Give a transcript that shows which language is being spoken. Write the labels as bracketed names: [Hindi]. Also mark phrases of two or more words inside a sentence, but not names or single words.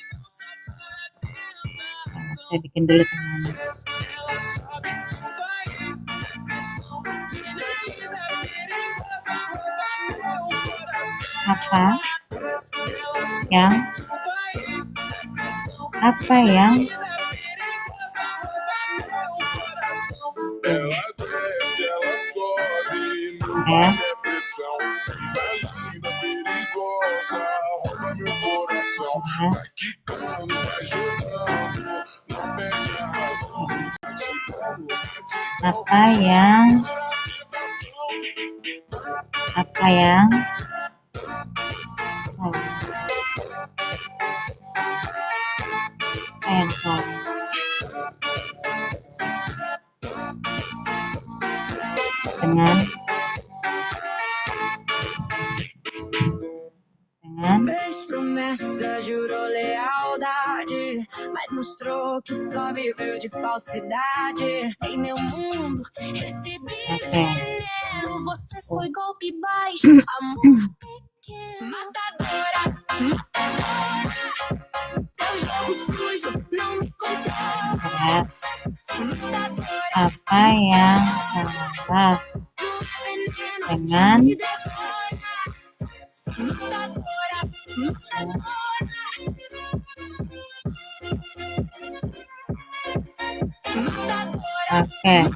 [Indonesian] Saya bikin dulu temanya. Apa yang [Portuguese] Ela desce, ela sobe, no [Indonesian] ya. [Portuguese] baile é pressão. Vai linda, perigosa, rouba meu coração. Vai quicando, vai jogando, não perde a razão. [Indonesian] Apa yang salah? Dengan [Portuguese] Fez promessa, jurou lealdade, mas mostrou que só viveu de falsidade. Em meu mundo, recebi veneno. Você foi golpe baixo, amor pequeno. Matadora, teu jogo sujo não me controla. Matadora, [Indonesian] apa yang salah dengan Oke.